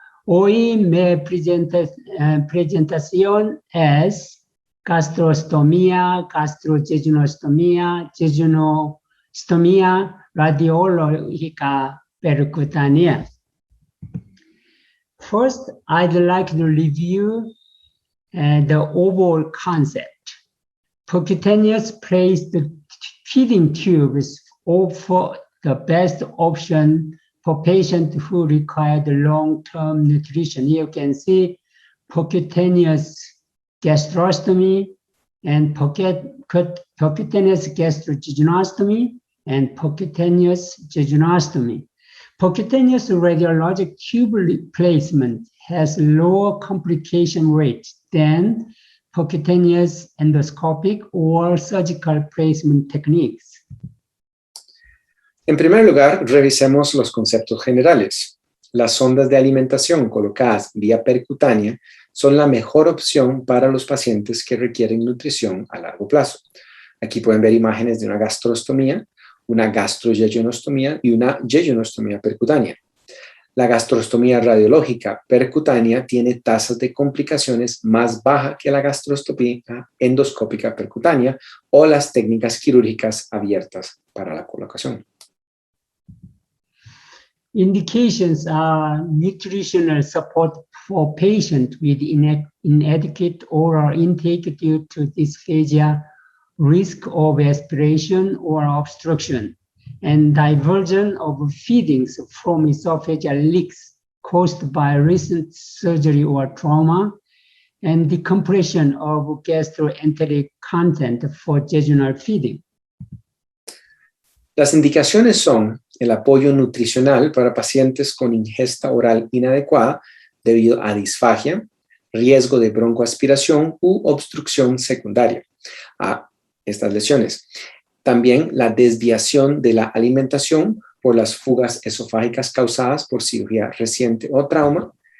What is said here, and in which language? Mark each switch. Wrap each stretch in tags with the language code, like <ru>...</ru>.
<es>Hoy mi presentación es gastrostomía, gastroyeyunostomía, yeyunostomía radiológica percutánea.</es> <en>First, I'd like to review the overall concept. Percutaneous placed feeding tubes offer the best option for patients who require the long-term nutrition. You can see percutaneous gastrostomy and percutaneous gastroyeyunostomy and percutaneous yeyunostomy. Percutaneous radiologic tube replacement has lower complication rate than percutaneous endoscopic or surgical placement techniques.</en> <es>En primer lugar, revisemos los conceptos generales. Las sondas de alimentación colocadas vía percutánea son la mejor opción para los pacientes que requieren nutrición a largo plazo. Aquí pueden ver imágenes de una gastrostomía, una gastroyeyunostomía y una yeyunostomía percutánea. La gastrostomía radiológica percutánea tiene tasas de complicaciones más bajas que la gastrostomía endoscópica percutánea o las técnicas quirúrgicas abiertas para la colocación.</es> <en>Indications are nutritional support for patients with inadequate oral intake due to dysphagia, risk of aspiration or obstruction, and diversion of feedings from esophageal leaks caused by recent surgery or trauma, and decompression of gastroenteric content for jejunal feeding.</en> <es>Las indicaciones son el apoyo nutricional para pacientes con ingesta oral inadecuada debido a disfagia, riesgo de broncoaspiración u obstrucción secundaria a estas lesiones. También la desviación de la alimentación por las fugas esofágicas causadas por cirugía reciente o trauma.</es>